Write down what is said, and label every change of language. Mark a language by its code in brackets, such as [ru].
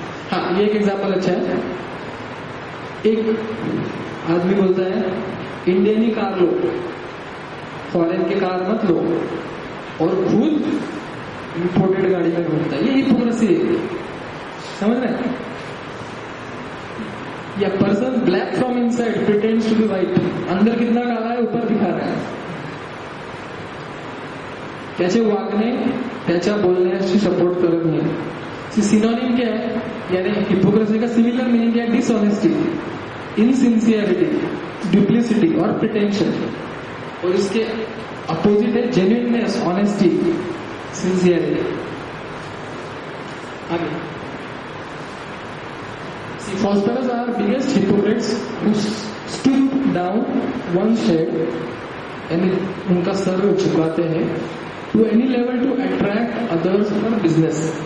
[hi] हाँ, ये एक एग्जाम्पल अच्छा है। एक आदमी बोलता है इंडियन ही कार लो, फॉरेन की कार मत लो, और खुद इंपोर्टेड गाड़ी में घूमता है, ये हिपोक्रेसी है, समझ रहे हैं? या [en] person black from inside pretends to be white, [hi] अंदर कितना काला है ऊपर दिखा रहा है। [mr] त्याचे वागणे त्याच्या बोलण्याशी सपोर्ट करत नाही। [hi] सिनोनिम क्या है, यानी हिपोक्रेसी का सिमिलर मीनिंग क्या है? डिसऑनेस्टी, इनसिंसियरिटी, डुप्लिसिटी और प्रिटेंशन। और इसके अपोजिट है जेन्युइननेस, ऑनेस्टी, सिंसियरिटी। [en] आगे, philosophers are biggest hypocrites who stoop down one shade, [hi] यानी उनका सर झुकाते हैं, [en] to any level to attract others for business।